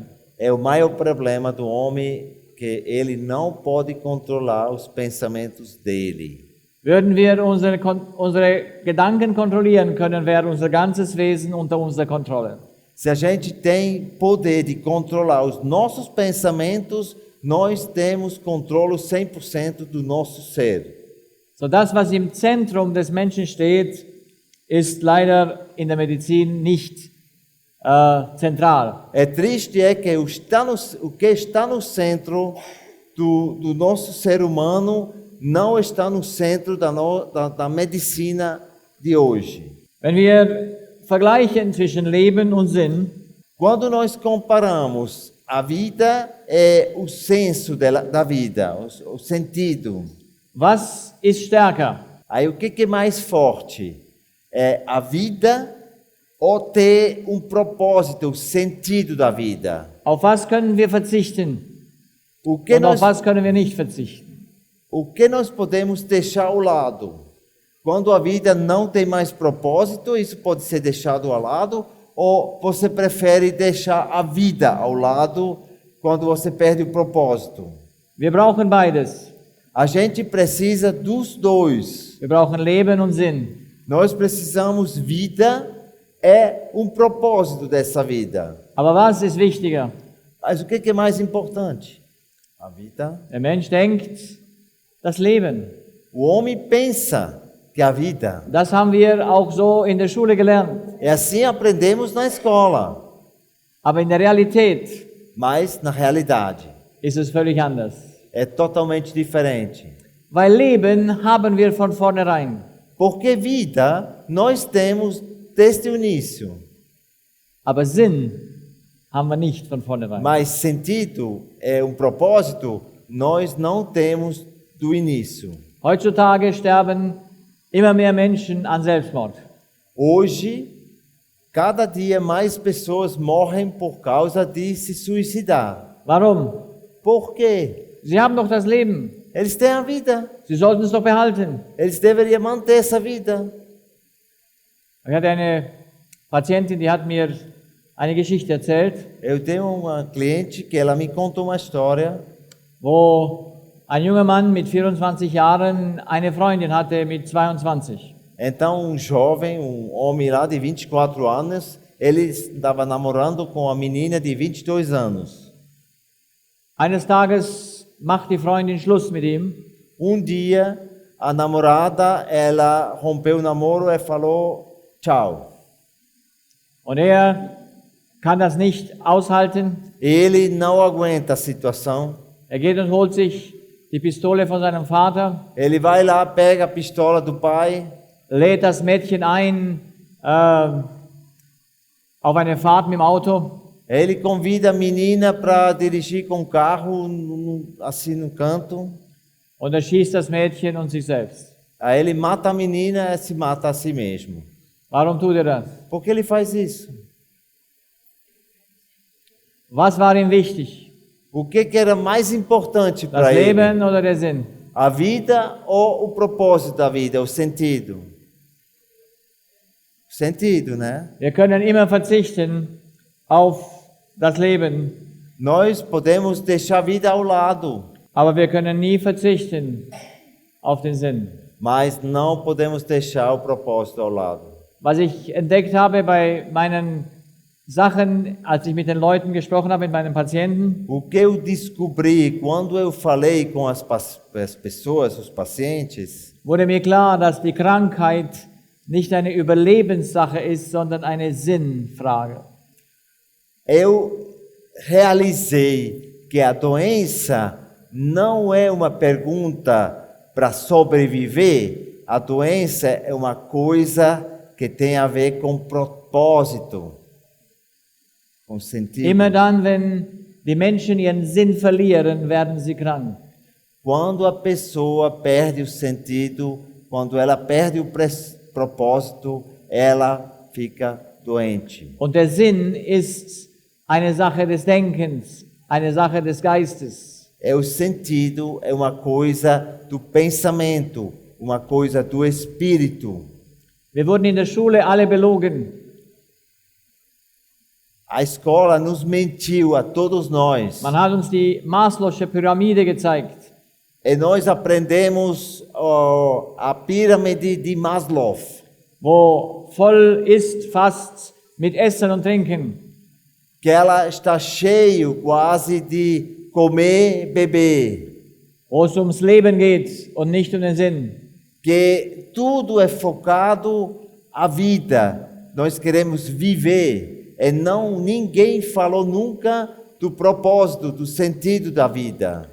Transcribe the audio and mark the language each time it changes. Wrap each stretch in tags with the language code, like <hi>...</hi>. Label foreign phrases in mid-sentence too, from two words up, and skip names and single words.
<pt>É o maior problema do homem, que ele não pode controlar os pensamentos dele.</pt> <de>Würden wir unsere Gedanken kontrollieren können, wäre unser ganzes Wesen unter unserer Kontrolle.</de> <pt>Se a gente tem poder de controlar os nossos pensamentos, nós temos controle 100% do nosso ser.</pt> <de>So das, was im Zentrum des Menschen steht, ist leider in der Medizin nicht zentral.</de> <pt>É triste que o que está no centro do nosso ser humano não está no centro da medicina de hoje.</pt> <de>Wenn wir vergleichen zwischen Leben und Sinn,</de> <pt>Quando nós comparamos a vida e o senso da vida, o sentido,</pt> <de>was ist stärker?</de> <pt>aí o que é mais forte? É a vida ou ter um propósito, o sentido da vida?</pt> <de>Auf was können wir verzichten?</de> <pt>O que</pt> <de>Und auf</de> <pt>nós</pt> <de>was können wir nicht verzichten?</de> <pt>O que nós podemos deixar ao lado? Quando a vida não tem mais propósito, isso pode ser deixado ao lado, ou você prefere deixar a vida ao lado quando você perde o propósito?</pt> <de>Wir brauchen beides.</de> <pt>A gente precisa dos dois.</pt> <de>Wir brauchen Leben und Sinn.</de> <pt>Nós precisamos vida, é um propósito dessa vida.</pt> <de>Aber was ist wichtiger?</de> <pt>Mas o que é mais importante? A vida.</pt> <de>Der Mensch denkt, das Leben.</de> <pt>O homem pensa que a vida.</pt> <de>Das haben wir auch so in der Schule gelernt.</de> <pt>É assim aprendemos na escola,</pt> <de>Aber in der Realität</de> <pt>mas na realidade</pt> <de>ist es völlig anders.</de> <pt>é totalmente diferente.</pt> <de>Weil Leben haben wir von vornherein.</de> <pt>Porque vida nós temos desde o início,</pt> <de>Aber Sinn haben wir nicht von vornherein.</de> <pt>mas sentido, é um propósito, nós não temos do início.</pt> <de>Heutzutage sterben immer mehr Menschen an Selbstmord.</de> <pt>Hoje, cada dia mais pessoas morrem por causa de se suicidar.</pt> <de>Warum?</de> <pt>Por quê?</pt> <de>Sie haben doch das Leben.</de> <pt>Eles têm a vida,</pt> <de>Sie sollten es doch behalten.</de> <pt>eles deveriam manter essa vida.</pt> <de>Ich hatte eine Patientin, die hat mir eine Geschichte erzählt,</de> <pt>Eu tenho uma cliente que ela me contou uma história</pt> <de>wo ein junger Mann mit 24 Jahren eine Freundin hatte mit 22.</de> <pt>Então, jovem, homem lá de 24 anos, ele estava namorando com a menina de 22 anos.</pt> <de>Eines Tages macht die Freundin Schluss mit ihm</de> <pt>Dia, a namorada, ela rompeu o namoro e falou tchau.</pt> <de>und er kann das nicht aushalten.</de> <pt>Ele não aguenta a situação.</pt> <de>Er geht und holt sich die Pistole von seinem Vater,</de> <pt>Ele vai lá, pega a pistola do pai,</pt> <de>lädt das Mädchen ein auf eine Fahrt mit dem Auto</de> <pt>ele convida a menina para dirigir com o carro, assim no canto.</pt> <de>und er schießt das Mädchen und sich selbst.</de> <pt>Aí ele mata a menina e se mata a si mesmo.</pt> <de>Warum tut er das?</de> <pt>Por que ele faz isso?</pt> <de>Was war ihm wichtig?</de> <pt>O que era mais importante</pt> <de>Das</de> <pt>para ele?</pt> <de>Leben oder der Sinn?</de> <pt>A vida ou o propósito da vida, o sentido? O sentido, né?</pt> <de>Wir können immer verzichten auf das Leben,</de> <pt>Nós podemos deixar a vida ao lado,</pt> <de>aber wir können nie verzichten auf den Sinn.</de> <pt>mas não podemos deixar o propósito ao lado.</pt> <de>Was ich entdeckt habe bei meinen Sachen, als ich mit den Leuten gesprochen habe, mit meinen Patienten,</de> <pt>O que eu descobri quando eu falei com as pessoas, os pacientes,</pt> <de>wurde mir klar, dass die Krankheit nicht eine Überlebenssache ist, sondern eine Sinnfrage.</de> <pt>eu realizei que a doença não é uma pergunta para sobreviver, a doença é uma coisa que tem a ver com propósito, com sentido.</pt> <de>Immer dann, wenn die Menschen ihren Sinn verlieren, werden sie krank.</de> <pt>Quando a pessoa perde o sentido, quando ela perde o propósito, ela fica doente.</pt> <de>Und der Sinn ist eine Sache des Denkens, eine Sache des Geistes.</de> <pt>O sentido é uma coisa do pensamento, uma coisa do espírito.</pt> <de>Wir wurden in der Schule alle belogen.</de> <pt>A escola nos mentiu a todos nós.</pt> <de>Man hat uns die Maslow'sche Pyramide gezeigt.</de> <pt>E nós aprendemos a pirâmide de Maslow,</pt> <de>Wo voll ist fast mit Essen und Trinken.</de> <pt>que ela está cheio quase de comer, beber,</pt> <de>Wo es ums Leben geht und nicht um den Sinn.</de> <pt>que tudo é focado a vida. Nós queremos viver e não ninguém falou nunca do propósito, do sentido da vida.</pt>